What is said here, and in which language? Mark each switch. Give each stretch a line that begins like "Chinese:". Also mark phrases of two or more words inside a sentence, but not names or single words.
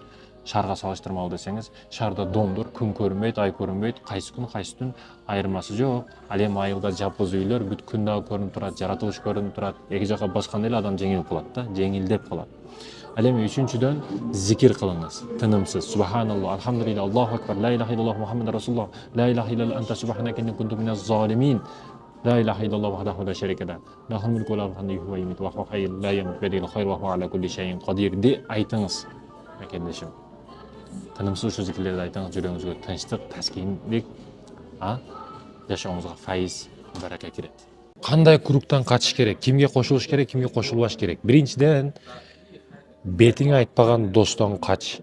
Kyrgyz: Шаарга салыштырмалуу десеңиз, шаарда домдор, күн көрүнбөйт, ай көрүнбөйт, кайсы күн айырмасы жок. Ал эми айылда жапыз үйлөр бүт күн дагы көрүнүп турат, жаратылыш көрүнүп турат. Эки жака басканда эле адам жеңилип калат да, жеңилдеп калат. Ал эми үчүнчүдөн зикир кылыңыз, тынымсыз.
Arabic: سبحان الله، الحمد لله، الله أكبر، لا إله إلا الله، محمد رسول الله، لا إله إلا أنت سبحانك إني كنت من الظالمين. لا إله إلا الله وحده لا شريك له له الملك وله الحمد وهو يميت وهو حي لا يموت بيده الخير وهو على كل شيء قدير
Kyrgyz: де айтыңыз мекендешим. Тынымсыз ушул зикирлерди айтыңыз, жүрөгүңүзгө тынчтык, таскиндик, жашооңузга файыз, барака кирет. Кандай кругтан качыш керек? Кимге кошулуш керек, кимге кошулбаш керек? Биринчиден, бетиңе айтпаган достон кач.